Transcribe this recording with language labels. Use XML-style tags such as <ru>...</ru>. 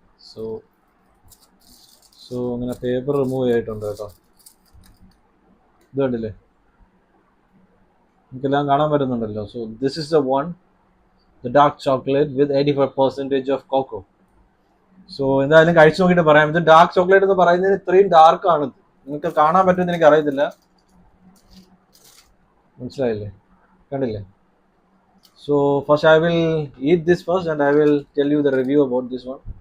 <ml>So അങ്ങനെ paper remove ചെയ്തിട്ടുണ്ട് കേട്ടോ. ഇത് കണ്ടില്ലേ, നമുക്കെല്ലാം കാണാൻ പറ്റുന്നുണ്ടല്ലോ.</ml> <en>So this is the dark chocolate with 85% of cocoa.</en> <ml>So എന്തായാലും കഴിച്ചു നോക്കിയിട്ട് പറയാം. ഇത് ഡാർക്ക് ചോക്ലേറ്റ് എന്ന് പറയുന്നതിന് ഇത്രയും ഡാർക്ക് ആണ്. നിങ്ങൾക്ക് കാണാൻ പറ്റുമെന്ന് എനിക്ക് അറിയത്തില്ല. മനസ്സിലായില്ലേ, കണ്ടില്ലേ?</ml> <en>So first I will eat this first and I will tell you the review about this one.</en>